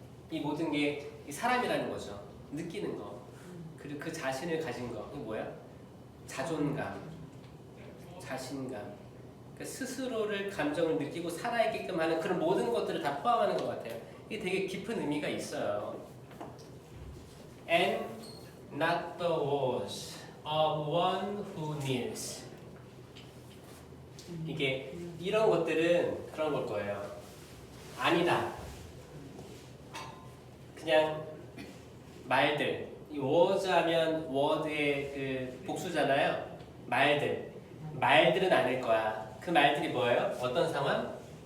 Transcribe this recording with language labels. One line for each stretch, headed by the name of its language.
Korean: 이 모든 게 이 사람이라는 거죠. 느끼는 거. 그리고 그 자신을 가진 거. 이게 뭐야? 자존감, 자신감. 그러니까 스스로를 감정을 느끼고 살아있게끔 하는 그런 모든 것들을 다 포함하는 것 같아요. 이게 되게 깊은 의미가 있어요.
English: And not the words of one who kneels.
Korean: 이게 이런 것들은 그런 걸 거예요. 아니다. 그냥 말들. 이 words 하면 word의 그 복수잖아요. 말들은 아닐 거야. 그 말들이 뭐예요? 어떤 상황?